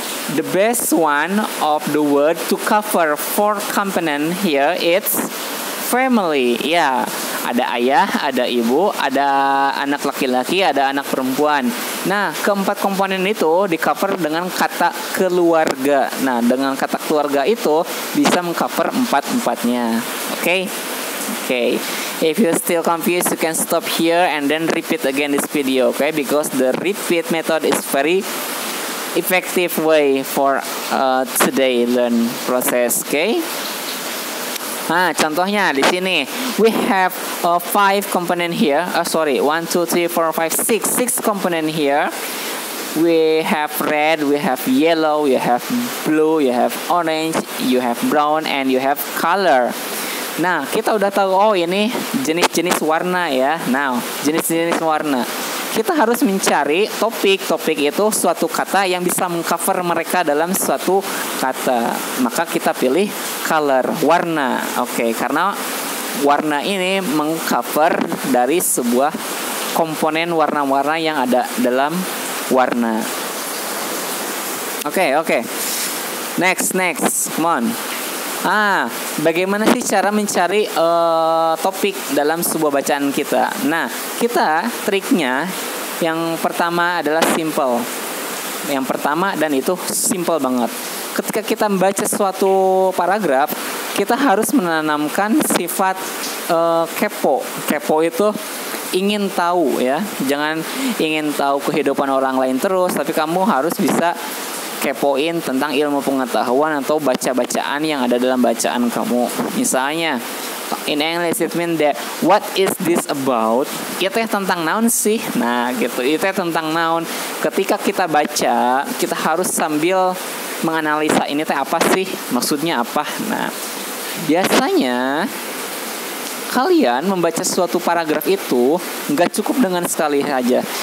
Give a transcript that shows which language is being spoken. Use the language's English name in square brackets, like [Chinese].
[English] The best one of the word to cover four component here it's family. [Indonesian] Ya, ada ayah, ada ibu, ada anak laki-laki, ada anak perempuan. Nah, keempat komponen itu di cover dengan kata keluarga. Nah, dengan kata keluarga itu bisa mengcover empat-empatnya. Oke? [English] If you're still confused, you can stop here and then repeat again this video. Okay? Because the repeat method is very effective way for today learn process. Okay? [Indonesian] Nah, contohnya di sini [English] we have 5 component here. 1, 2, 3, 4, 5, 6 component here. We have red, we have yellow, you have blue, you have orange, you have brown, and you have color. [Indonesian] Nah, kita udah tahu ini jenis-jenis warna ya. Nah, jenis-jenis warna. Kita harus mencari topik itu suatu kata yang bisa mengcover mereka dalam suatu kata. Maka kita pilih color, warna. Oke, karena warna ini mengcover dari sebuah komponen warna-warna yang ada dalam warna. Oke. [English] Next, come on. [Indonesian] Bagaimana sih cara mencari topik dalam sebuah bacaan kita? Nah, kita triknya yang pertama adalah simple. Yang pertama dan itu simple banget. Ketika kita membaca suatu paragraf, kita harus menanamkan sifat kepo. Kepo itu ingin tahu ya. Jangan ingin tahu kehidupan orang lain terus, tapi kamu harus bisa kepoin tentang ilmu pengetahuan atau baca-bacaan yang ada dalam bacaan kamu. [English] Misalnya, in English it mean that what is this about? [Indonesian] Itu tentang naon sih? Nah, gitu. Itu tentang naon. Ketika kita baca, kita harus sambil menganalisa ini apa sih? Maksudnya apa? Nah, biasanya kalian membaca suatu paragraf itu nggak cukup dengan sekali saja.